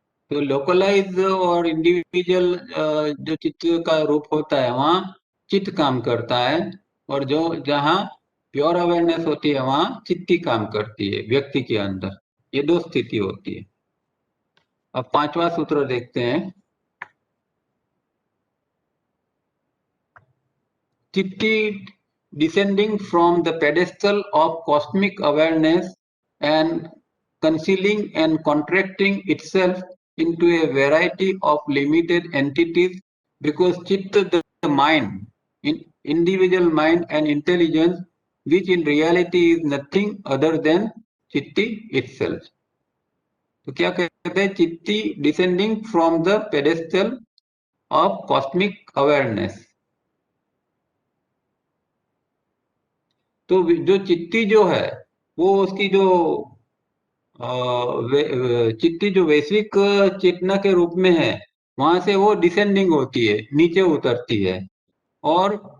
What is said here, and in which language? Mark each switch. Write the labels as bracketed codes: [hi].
[hi] तो लोकलाइज और इंडिविजुअल जो चित्त का रूप होता है, वहाँ चित्त काम करता है, और जो जहाँ प्योर अवेयरनेस होती है, वहाँ चित्ती काम करती है व्यक्ति के अंदर। ये दो स्थिति होती है। अब पांचवा सूत्र देखते हैं। [en] Chitti descending from the pedestal of cosmic awareness and concealing and contracting itself into a variety of limited entities, because Chitta, the mind, individual mind and intelligence, which in reality is nothing other than Chitti itself. [hi] तो क्या कहते हैं, चित्ती [en] Descending from the pedestal of cosmic awareness. [hi] तो जो चित्ती जो है, वो उसकी जो चित्ती जो वैश्विक चेतना के रूप में है, वहां से वो डिसेंडिंग होती है, नीचे उतरती है, और